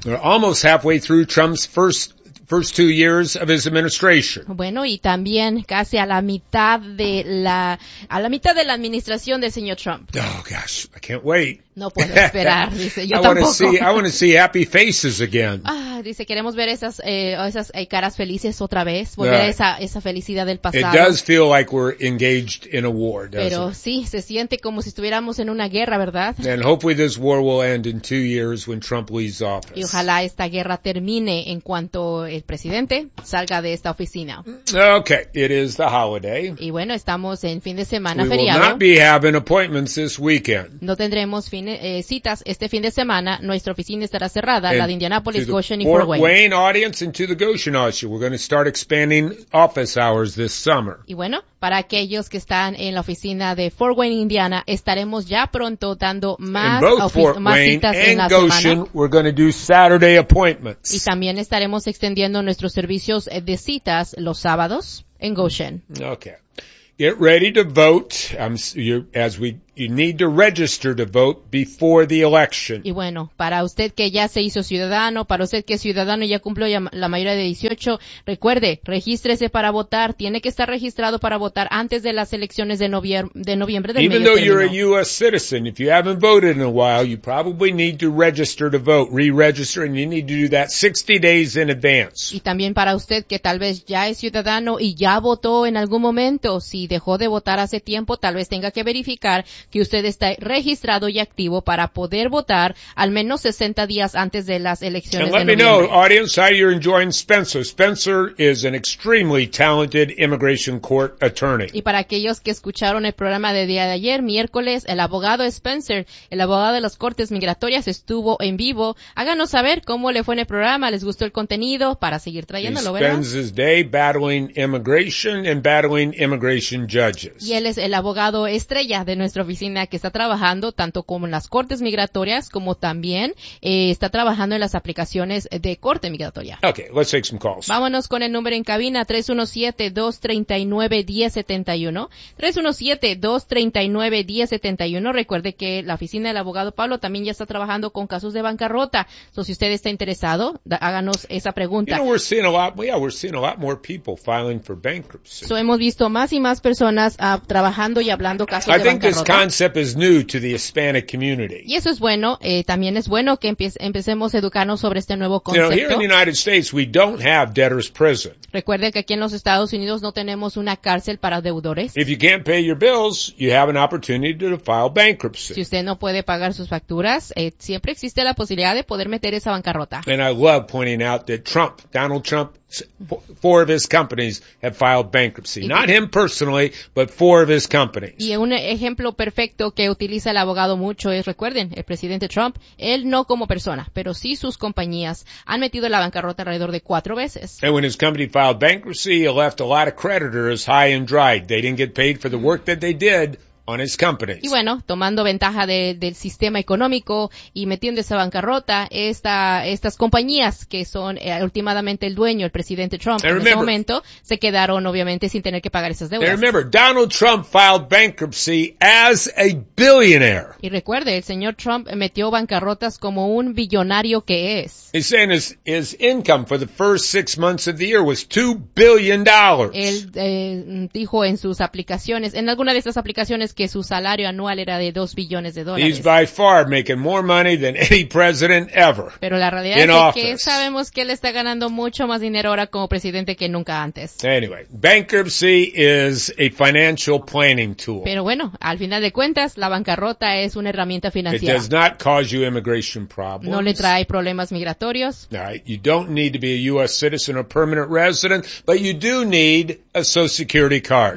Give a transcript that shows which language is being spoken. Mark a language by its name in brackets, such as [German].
[English] We're almost halfway through Trump's first 2 years of his administration. [Spanish] Bueno, y también casi a la mitad de la administración del señor Trump. [English] Oh gosh, I can't wait. [Spanish] No puedo esperar, dice. Yo tampoco. [English] I want to see happy faces again. [Spanish] Dice, queremos ver esas caras felices otra vez, volver a esa felicidad del pasado. [English] It does feel like we're engaged in a war, doesn't [Spanish] Pero, [English] it? [Spanish] Pero sí, se siente como si estuviéramos en una guerra, ¿verdad? [English] And hopefully this war will end in 2 years when Trump leaves office. [Spanish] Y ojalá esta guerra termine en cuanto el presidente salga de esta oficina. [English] Okay, it is the holiday. [Spanish] Y bueno, estamos en fin de semana, [English] we [Spanish] feriado. [English] We will not be having appointments this weekend. [Spanish] No tendremos citas este fin de semana. Nuestra oficina estará cerrada, la de Indianapolis, Goshen y Fort Wayne. [English] Fort Wayne audience and to the Goshen audience. We're going to start expanding office hours this summer. [Spanish] Y bueno, para aquellos que están en la oficina de Fort Wayne, Indiana, estaremos ya pronto dando más citas en la semana. [English] We're going to do Saturday appointments. [Spanish] Y también estaremos extendiendo nuestros servicios de citas los sábados en Goshen. [English] Okay. Get ready to vote. You need to register to vote before the election. [Spanish] Y bueno, para usted que ya se hizo ciudadano, para usted que es ciudadano y ya cumplió la mayoría de 18, recuerde, regístrese para votar. Tiene que estar registrado para votar antes de las elecciones de noviembre del medio [English] término. Even though you're a U.S. citizen, if you haven't voted in a while, you probably need to register to vote, re-register, and you need to do that 60 days in advance. [Spanish] Y también para usted que tal vez ya es ciudadano y ya votó en algún momento, si dejó de votar hace tiempo, tal vez tenga que verificar que usted está registrado y activo para poder votar al menos 60 días antes de las elecciones de noviembre. [English] And let me know, audience, how you're enjoying Spencer. Spencer is an extremely talented immigration court attorney. [Spanish] Y para aquellos que escucharon el programa de día de ayer, miércoles, el abogado Spencer, el abogado de las Cortes Migratorias, estuvo en vivo. Háganos saber cómo le fue en el programa, les gustó el contenido para seguir trayéndolo, ¿verdad? [English] He spends his day battling immigration and battling immigration judges. [Spanish] Y él es el abogado estrella de nuestra oficina que está trabajando tanto como en las cortes migratorias como también está trabajando en las aplicaciones de corte migratoria. [English] Okay, let's take some calls. [Spanish] Vámonos con el número en cabina 317-239-1071. 317-239-1071. Recuerde que la oficina del abogado Pablo también ya está trabajando con casos de bancarrota. So, si usted está interesado, háganos esa pregunta. [English] You know, we're seeing a lot more people filing for bankruptcy. [Spanish] So, hemos visto más y más personas trabajando y hablando casos de bancarrota. [English] This concept is new to the Hispanic community. [Spanish] Y eso es bueno. También es bueno que empecemos a educarnos sobre este nuevo concepto. [English] You know, here in the United States, we don't have debtor's prison. [Spanish] Recuerde que aquí en los Estados Unidos no tenemos una cárcel para deudores. [English] If you can't pay your bills, you have an opportunity to file bankruptcy. [Spanish] Si usted no puede pagar sus facturas, siempre existe la posibilidad de poder meter esa bancarrota. [English] And I love pointing out that Donald Trump, 4 of his companies have filed bankruptcy. Not him personally, but 4 of his companies. [Spanish] Y un ejemplo perfecto que utiliza el abogado mucho es, recuerden, el presidente Trump, él no como persona, pero sí sus compañías han metido la bancarrota alrededor de 4 veces. [English] And when his company filed bankruptcy, he left a lot of creditors high and dry. They didn't get paid for the work that they did on his companies. [Spanish] Y bueno, tomando ventaja del sistema económico y metiendo esa bancarrota, estas compañías que son últimamente el dueño, el presidente Trump, [English] remember, [Spanish] en ese momento se quedaron obviamente sin tener que pagar esas deudas. [English] Remember, Donald Trump filed bankruptcy as a billionaire. [Spanish] Y recuerde, el señor Trump metió bancarrotas como un billonario que es. [English] He's saying his income for the first 6 months of the year was $2 billion. [Spanish] Él dijo en sus aplicaciones, en alguna de estas aplicaciones, que su salario anual era de $2 billones. [English] He's by far making more money than any president ever. [Spanish] Pero la realidad es [English] office. [Spanish] Que sabemos que él está ganando mucho más dinero ahora como presidente que nunca antes. [English] Anyway, bankruptcy is a financial planning tool. [Spanish] Pero bueno, al final de cuentas, la bancarrota es una herramienta financiera. [English] It does not cause you immigration problems. [Spanish] No le trae problemas migratorios. [English] Right. You don't need to be a U.S. citizen or permanent resident, but you do need a Social Security card.